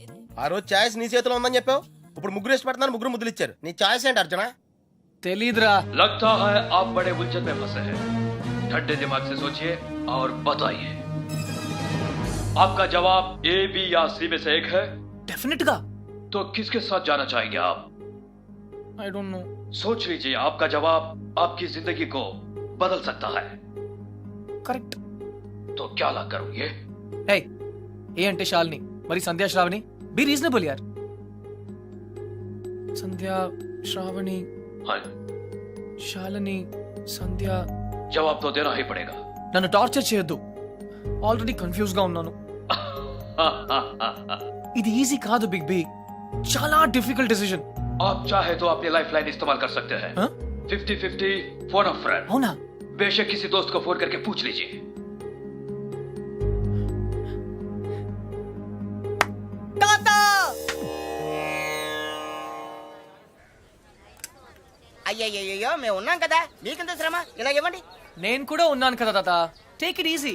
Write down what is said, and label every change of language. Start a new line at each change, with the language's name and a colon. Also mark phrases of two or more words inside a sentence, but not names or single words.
Telugu: ఆ రోజు ఛాయిస్ నీ చేతిలో ఉందని చెప్పావు, ఇప్పుడు ముగ్గురు ఇష్టపడుతున్నారు, ముగ్గురు ముద్దులు ఇచ్చారు. నీ ఛాయిస్ ఏంటి అర్జున? తెలీదురా.
Hindi: लगता है आप बड़े उलझन में फंसे हैं। ठंडे दिमाग से सोचिए और बताइए, आपका जवाब ए, बी या सी में से एक है।
Telugu: డెఫినెట్ గా.
Hindi: तो किसके साथ जाना चाहेंगे आप?
English: I don't know.
Hindi: सोच लीजिए, आपका जवाब आपकी जिंदगी को बदल सकता है।
Telugu: కరెక్ట్.
Hindi: तो क्या ला करोगे?
Telugu: హే, ఏ అంటే శాలిని, మరి సంధ్యా శ్రావణి.
English: be reasonable
Telugu: యార్. సంధ్యా శ్రావణి
Hindi: हाँ,
Telugu: శాలిని సంధ్య.
Hindi: जवाब तो देना ही पड़ेगा।
Telugu: నన్ను టార్చర్ చేయొద్దు,
English: already confuse
Telugu: గా ఉన్నాను. ఇది ఈజీ కాదు బిగ్ బి, చాలా
English: difficult decision.
Hindi: आप चाहे तो अपनी
English: life line
Hindi: इस्तेमाल कर सकते हैं।
English: 50-50 phone a friend.
Telugu: అవునా?
Hindi: बेशक किसी दोस्त को फोन करके पूछ लीजिए।
Telugu: అయ్యయ్యో మేము ఉన్నాం కదా, మీకెంత శ్రమ, ఇలా ఇవ్వండి. నేను కూడా ఉన్నాను కదా తాత,
English: take it easy.